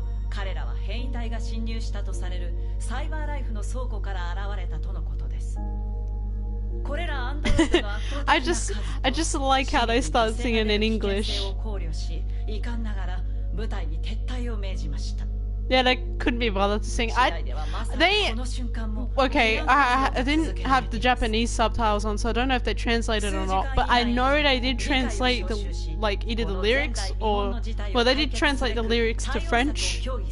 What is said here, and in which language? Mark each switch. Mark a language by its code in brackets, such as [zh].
[ja] 彼らは変異体が侵入したとされるサイバーライフの倉庫から現れたとのことです。これらアンドロイドの圧倒的な [en] I just like how they start singing in English. [ja] を考慮し、遺憾ながら部隊に撤退を命じました。 [en] Yeah, they couldn't be bothered to sing. I didn't have the Japanese subtitles on, so I don't know if they translated or not. But I know they did translate the either the lyrics or they did translate the lyrics to French.